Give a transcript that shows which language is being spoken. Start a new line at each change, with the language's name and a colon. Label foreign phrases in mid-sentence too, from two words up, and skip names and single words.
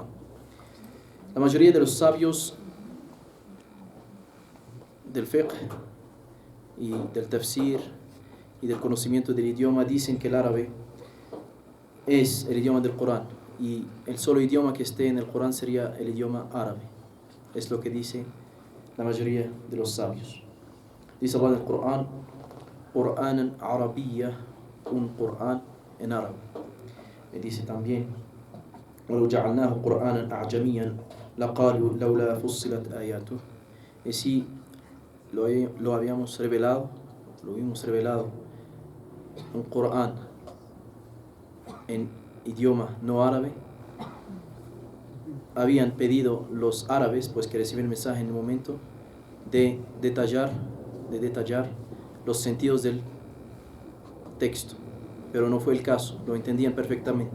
Spanish: La mayoría de los sabios del fiqh y del tafsir y del conocimiento del idioma dicen que el árabe es el idioma del Corán y el solo idioma que esté en el Corán sería el idioma árabe. Es lo que dice la mayoría de los sabios. Dice Allah en el Corán,
Arabic: قرآنا عربيا,
Spanish: un Corán en árabe. Y dice también,
Arabic: وَلَوْ جَعَلْنَاهُ قُرْآنًا أَعْجَمِيًّا لَقَالُوا لَوْلَا فُصِّلَتْ آيَاتُهُ.
Spanish: Y si lo habíamos revelado, un Corán en idioma no árabe, habían pedido los árabes, pues que reciben el mensaje en el momento, de detallar los sentidos del texto, pero no fue el caso, lo entendían perfectamente.